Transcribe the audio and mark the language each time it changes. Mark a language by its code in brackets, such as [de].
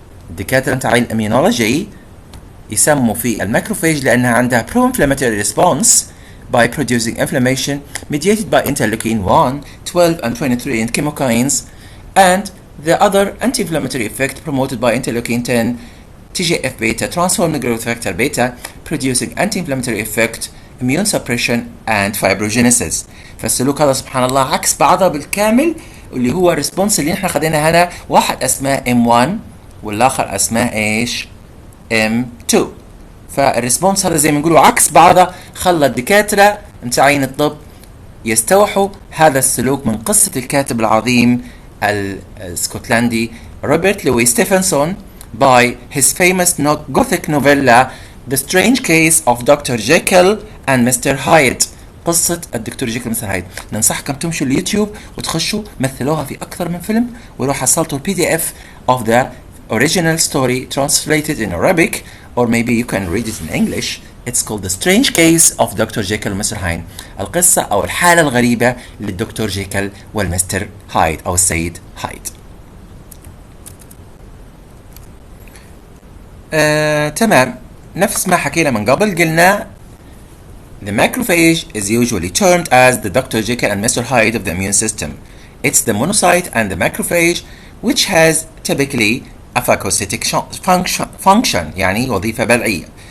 [ar] الدكاترة متاعين الاميونولوجي يسموا في الماكروفاج لأنها عندها pro-inflammatory response [en] by producing inflammation mediated by interleukin 1, 12, and 23 and chemokines, and the other anti-inflammatory effect promoted by interleukin 10, TGF beta, transforming growth factor beta, producing anti-inflammatory effect, immune suppression, and fibrogenesis. [ar] فالسلوك هذا سبحان الله عكس بعضها بالكامل، اللي هو الريسبونس اللي احنا خدينا هنا، واحد اسمه M1 والاخر اسمه ايش؟ M2. فالريسبونس هذا زي ما نقولوا عكس بعضه، خلى الدكاتره متاعين الطب يستوحوا هذا السلوك من قصه الكاتب العظيم الاسكتلندي روبرت لوي ستيفنسون [en] by his famous Gothic novella The Strange Case of Dr. Jekyll and Mr. Hyde. [ar] قصة الدكتور جيكل ومستر هايد. ننصحكم تمشوا اليوتيوب وتخشوا مثلوها في أكثر من فيلم، ولو حصلتوا [en] PDF of the original story translated in Arabic, or maybe you can read it in English. It's called The Strange Case of Dr. [ar] Jekyll ومستر هايد. القصة أو الحالة الغريبة للدكتور جيكل والمستر هايد أو السيد هايد. تمام، نفس ما حكينا من قبل، قلنا [en] the macrophage is usually termed as the Dr. Jekyll and Mr. Hyde of the immune system. It's the monocyte and the macrophage which has typically a phagocytic function [ar] يعني وظيفة بلعية.